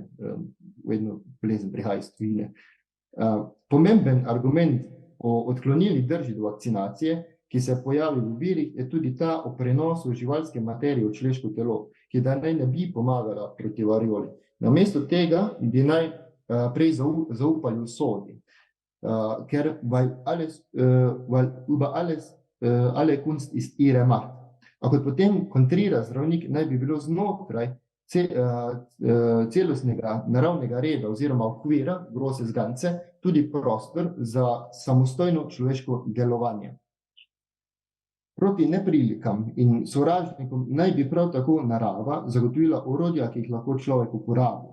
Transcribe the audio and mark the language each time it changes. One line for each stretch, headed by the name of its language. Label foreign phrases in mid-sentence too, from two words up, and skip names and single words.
Slovenian: Vedno bolezen prihaja iz tujine. Pomemben argument o odklonilni drži do vakcinacije, ki se pojavi v virih, je tudi ta o prenosu živalske materije v človeško telo, ki da naj ne bi pomagala proti varioli. Namesto tega bi naj prej zaupali usodi, ker
German: weil über alles alle Kunst ist ihre Macht.
Slovenian: A kot potem kontrira zdravnik, naj bi bilo znotraj celostnega naravnega reda oziroma okvira,
German: großes Ganze,
Slovenian: tudi prostor za samostojno človeško delovanje. Proti neprilikam in sovražnikom naj bi prav tako narava zagotovila orodja, ki jih lahko človek uporabi.